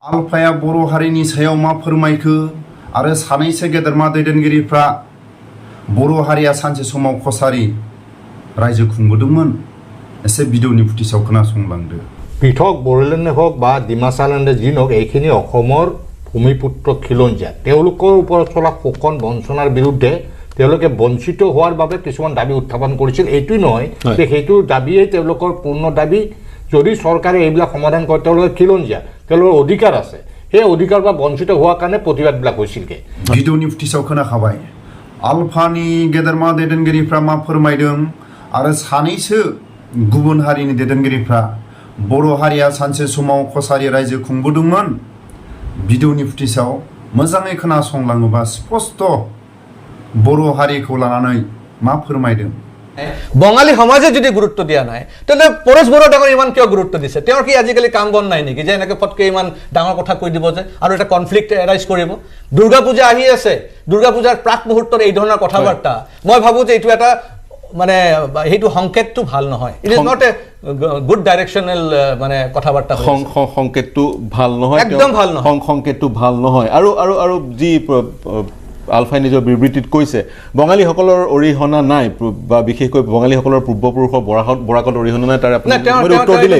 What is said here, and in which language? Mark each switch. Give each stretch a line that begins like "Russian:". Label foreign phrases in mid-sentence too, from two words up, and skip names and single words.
Bodo: आलफाया बर' हारिनि सायाव मा फोरमायखो आरो सानैसो गेदेरमा दैदेनगिरिफ्रा बर' हारिया सानसे समाव कसारी रायजो खुंबोदोंमोन एसे भिडिअनि फुटेजाव खोनासंलांदो
Assamese: পৃথক বড়োলেণ্ডে হওক বা ডিমাচালেণ্ডে যি নহওক এইখিনি অসমৰ ভূমিপুত্ৰ খিলঞ্জীয়া তেওঁলোকৰ ওপৰত চলা শোষণ বঞ্চনাৰ বিৰুদ্ধে তেওঁলোকে বঞ্চিত হোৱাৰ বাবে কিছুমান দাবী উত্থাপন কৰিছিল এইটোই নহয় যে সেইটো দাবীয়েই তেওঁলোকৰ পূৰ্ণ দাবী যদি চৰকাৰে এইবিলাক সমাধান কৰে তেওঁলোকে খিলঞ্জীয়া তেওঁলোকৰ অধিকাৰ আছে সেই অধিকাৰ বা বঞ্চিত হোৱাৰ কাৰণে প্ৰতিবাদবিলাক হৈছিলগে
Bodo: भिडिअनि फुटेजाव खोनाखाबाय आलफानि गेदेरमा दैदेनगिरिफ्रा मा फोरमायदों आरो सानैसो गुबुन हारिनि दैदेनगिरिफ्रा बर' हारिया सानसे समाव कसारी रायजो खुंबोदोंमोन भिडिअनि फुटेजाव मोजाङै खोनासंलाङोबा स्पष्ट बर' हारिखौ लानानै मा फोरमायदों
Assamese: বঙালী সমাজে যদি গুৰুত্ব দিয়া নাই তেনে পৰেশ বড়ো ডাঙৰ ইমান কিয় গুৰুত্ব দিছে তেওঁৰ কি আজিকালি কাম বন নাই নেকি যে এনেকে ফটকে ইমান ডাঙৰ কথা কৈ দিব যে আৰু এটা
English: conflict arise
Assamese: কৰিব দুৰ্গা পূজা আহি আছে দুৰ্গা পূজাৰ প্ৰাক মুহূৰ্তত এই ধৰণৰ কথাবাৰ্তা মই ভাবো যে এইটো এটা মানে হেতু সংকেতটো ভাল নহয়
English: it is not a good directional
Assamese: মানে কথাবাৰ্তা সংকেতটো ভাল নহয় একদম ভাল নহয় সংকেতটো ভাল নহয় আৰু আৰু আৰু যি আলফাই নিজৰ বিবৃতিত কৈছে বঙালীসকলৰ অৰিহণা নাই বা বিশেষকৈ বঙালীসকলৰ পূৰ্বপুৰুষৰ বৰাকত অৰিহণা নাই তাৰ আপুনি উত্তৰ দিলে